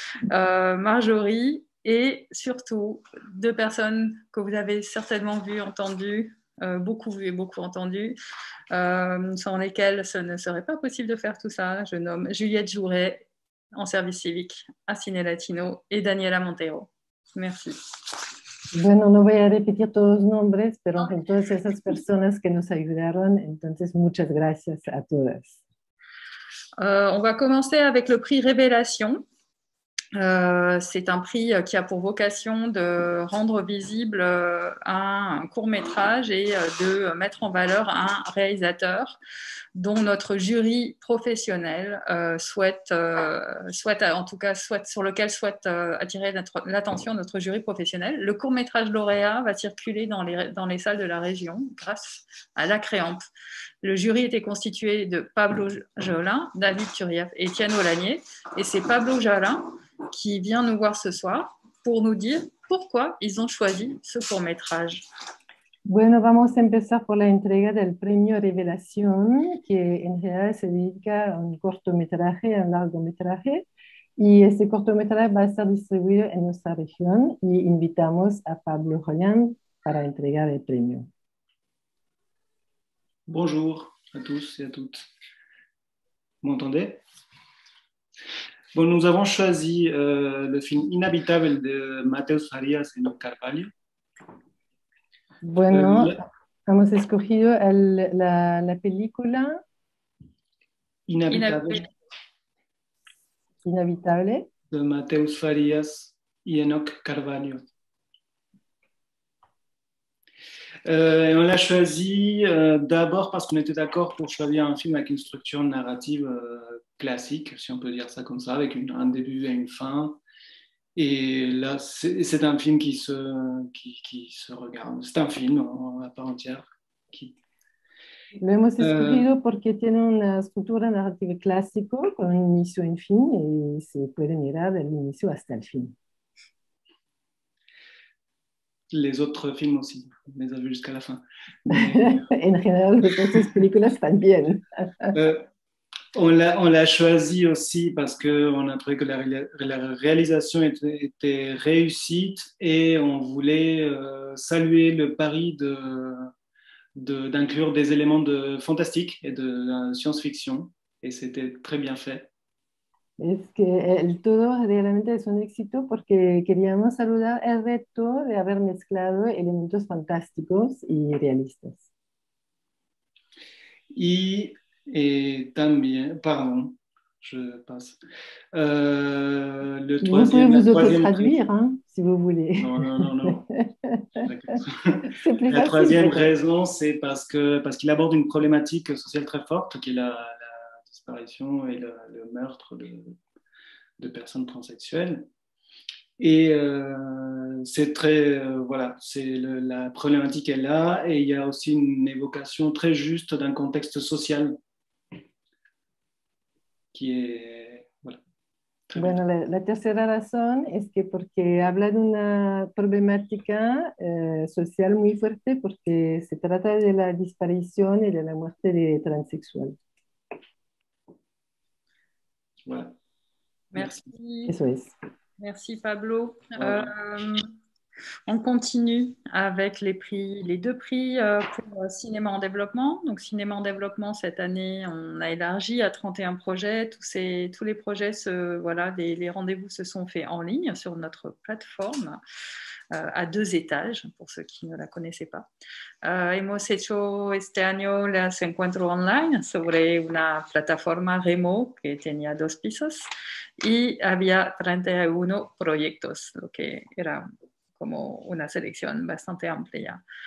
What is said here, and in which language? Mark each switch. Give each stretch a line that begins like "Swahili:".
French: Marjorie et surtout deux personnes que vous avez certainement vues, entendues, beaucoup vues et beaucoup entendues, sans lesquelles ce ne serait pas possible de faire tout ça. Je nomme Juliette Jouret, en service civique à Ciné Latino, et Daniela Montero. Merci.
Spanish: Bueno, no voy a repetir todos los nombres, pero en todas esas personas que nos ayudaron, entonces muchas gracias a todas.
French: On va commencer avec le prix Révélation. C'est un prix qui a pour vocation de rendre visible un court-métrage et de mettre en valeur un réalisateur dont notre jury professionnel souhaite, en tout cas, sur lequel souhaite attirer l'attention de notre jury professionnel. Le court-métrage lauréat va circuler dans les salles de la région grâce à la Créante. Le jury était constitué de Pablo Jolin, David Turieff et Étienne Olanier. Et c'est Pablo Jolin qui vient nous voir ce soir pour nous dire pourquoi ils ont choisi ce court-métrage.
Spanish: Bueno, vamos a empezar por la entrega del premio Revelación, que en general se dedica a un cortometraje, a un largometraje, y este cortometraje va a ser distribuido en nuestra región y invitamos a Pablo Roland para entregar el premio.
French: Bonjour à tous et à toutes. Vous m'entendez? Bon, nous avons choisi le film Inhabitable de Mateus Farias et Enoch Carvalho.
Spanish: Bueno, hemos escogido la película Inhabitable Inhabitable
French: de Mateus Farias et Enoch Carvalho. On l'a choisi d'abord parce qu'on était d'accord pour choisir un film avec une structure narrative classique, si on peut dire ça comme ça, avec un début et une fin. Et là, c'est un film qui se regarde. C'est un film à part entière.
Spanish: Lo hemos escogido porque tiene una estructura narrativa clásico con un inicio y un fin y se puede mirar del inicio hasta el fin.
French: Les autres films aussi, on les a vus jusqu'à la fin.
Spanish: En general, las otras películas también.
French: On l'a choisi aussi parce qu'on a trouvé que la réalisation était réussite et on voulait saluer le pari d'inclure des éléments de fantastique et de science-fiction. Et c'était très bien fait.
Spanish: Es que el todo realmente es un éxito porque queríamos saludar el reto de haber mezclado elementos fantásticos y realistas.
French: Et también, pardon, je passe. Le Vous troisième, pouvez vous la troisième auto-traduire, hein, si vous voulez. Non. C'est plus La facile, troisième peut-être. raison, c'est parce qu'il aborde une problématique sociale très forte, qui est la disparition et le meurtre de personnes transsexuelles. Et c'est très, voilà, la problématique est là, et il y a aussi une évocation très juste d'un contexte social qui est, voilà.
Spanish: Bueno, la tercera razón es que porque habla de una problemática social muy fuerte porque se trata de la disparición y de la muerte de transexuales.
French: Voilà. Merci.
Spanish: Eso es.
French: Merci Pablo. Voilà. On continue avec les deux prix pour cinéma en développement. Donc cinéma en développement, cette année, on a élargi à 31 projets. Tous les projets, les rendez-vous se sont faits en ligne sur notre plateforme à 2 étages, pour ceux qui ne la connaissaient pas.
Spanish: Hemos hecho este año los encuentros online sobre una plataforma Remo que tenía 2 pisos y había 31 proyectos, lo que era como una selección bastante amplia.